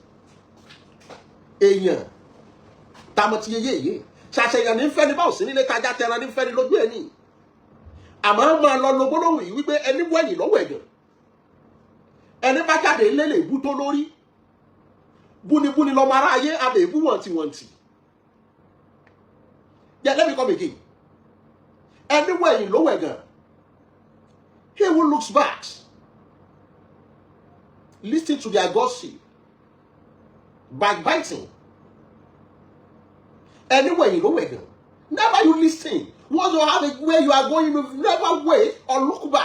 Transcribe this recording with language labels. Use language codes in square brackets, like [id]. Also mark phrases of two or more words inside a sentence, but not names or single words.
[yo] èèyàn tamọ ti yeye ṣàṣeyàn ní fẹ́ni bá òsín nílé tajà tẹran ní fẹ́ni lójú ẹni àmọ́ máa lọ lo gbólóhùn yìí wípé ẹni wẹ̀yìn lọ́wọ́ ẹ̀gàn ẹni bá jáde ilé lè bú tó lórí búnibúni lọ́mọ aráyé abẹ́ ìbú wọ̀ntìwọ̀ntì [en] yeah, let me come again [yo] ẹni wẹ̀yìn lọ́wọ́ ẹ̀gàn [en] he who looks back listen to their gossip backbiting. Anywhere you go, never you listen. Once you have it where you are going, you never wait or look back.